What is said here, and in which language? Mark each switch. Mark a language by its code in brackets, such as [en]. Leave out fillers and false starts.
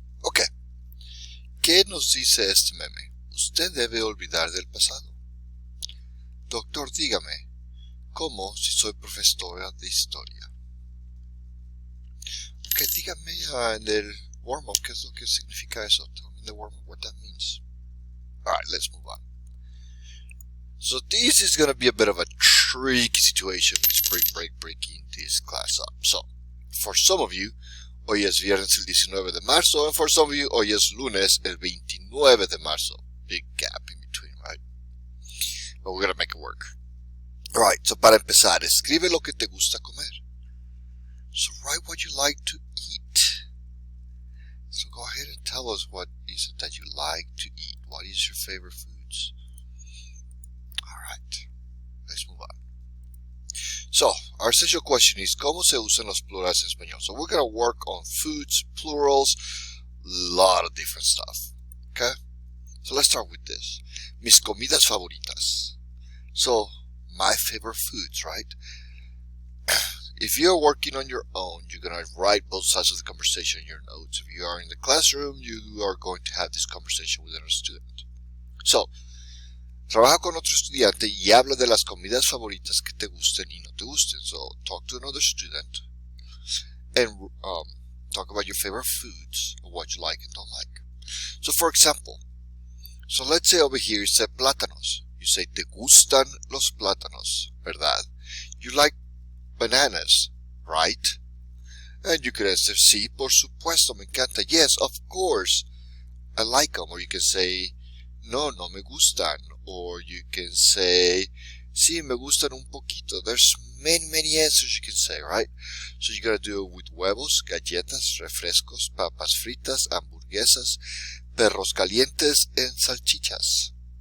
[es] Ok, ¿qué nos dice este meme? Usted debe olvidar del pasado. Doctor, dígame, ¿cómo si soy profesora de historia? Ok, dígame en el warm-up, ¿qué es lo que significa eso? [en] Tell me in the warm-up what that means. Alright, let's move on. So this is going to be a bit of a tricky situation with spring break breaking this class up. So, for some of you, [es] hoy es viernes el 19 de marzo, [en] and for some of you, [es] hoy es lunes el 29 de marzo. [en] Big gap in between, right? But we're going to make it work. Alright, so [es] para empezar, escribe lo que te gusta comer. [en] So write what you like to eat. So go ahead and tell us what is it that you like to eat. What is your favorite foods? Alright, let's move on. So, our essential question is, [es] ¿cómo se usan los plurales en español? [en] So we're going to work on foods, plurals, a lot of different stuff. Okay? So let's start with this. [es] Mis comidas favoritas. [en] So, my favorite foods, right? If you're working on your own, you're going to write both sides of the conversation in your notes. If you are in the classroom, you are going to have this conversation with another student. [es] So, trabaja con otro estudiante y habla de las comidas favoritas que te gusten y no te gusten. [en] So, talk to another student and talk about your favorite foods, or what you like and don't like. So, for example, so let's say over here you said plátanos. You say, [es] te gustan los plátanos, ¿verdad? [en] You like bananas, right? And you could answer, [es] sí, por supuesto, me encanta. [en] Yes, of course, I like them. Or you can say, [es] no, no me gustan. [en] Or you can say, [es] sí, me gustan un poquito. [en] There's many answers you can say, right? So you gotta do it with huevos, galletas, refrescos, papas fritas, hamburguesas, perros calientes, and salchichas.